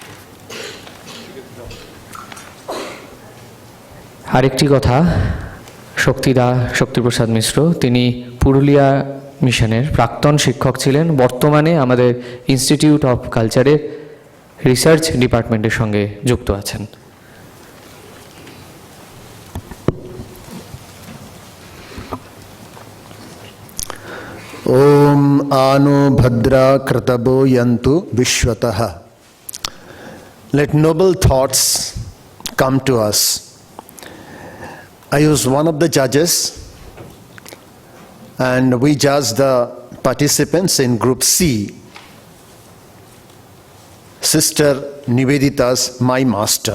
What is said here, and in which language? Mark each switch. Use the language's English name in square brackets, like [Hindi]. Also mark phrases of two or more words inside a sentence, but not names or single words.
[Bangla] আরেকটি কথা, শক্তিপ্রসাদ মিশ্র, তিনি পুরুলিয়া মিশনের প্রাক্তন শিক্ষক ছিলেন, বর্তমানে আমাদের ইনস্টিটিউট অফ কালচারের [English] research department-er [Bangla] সঙ্গে যুক্ত আছেন। [Sanskrit] ओम आनो भद्रा कृतबो यन्तु विश्वतः. [English] Let noble thoughts come to us. I was one of the judges, and we judged the participants in Group C. Sister Nivedita's My Master.